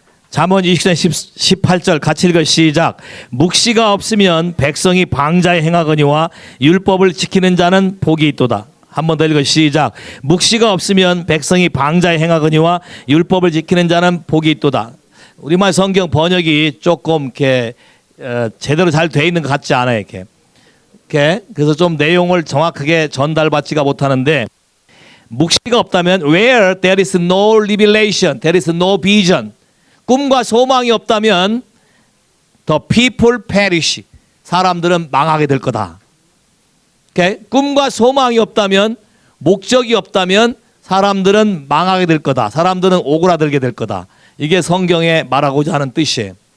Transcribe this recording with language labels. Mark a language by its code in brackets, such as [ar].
[ko] 잠언 29장 18절 같이 읽어 시작. 묵시가 없으면 백성이 방자에 행하거니와 율법을 지키는 자는 복이 있도다. 한 번 더 읽어 시작. 묵시가 없으면 백성이 방자에 행하거니와 율법을 지키는 자는 복이 있도다. 우리말 성경 번역이 조금 이렇게 제대로 잘 돼 있는 것 같지 않아요. 이렇게. 그래서 좀 내용을 정확하게 전달받지가 못하는데, 묵시가 없다면 [en] where there is no revelation, there is no vision. [ko] 꿈과 소망이 없다면 [en] the people perish. [ko] 사람들은 망하게 될 거다. 꿈과 소망이 없다면, 목적이 없다면 사람들은 망하게 될 거다. 사람들은 오그라들게 될 거다. 이게 성경에 말하고자 하는 뜻이에요.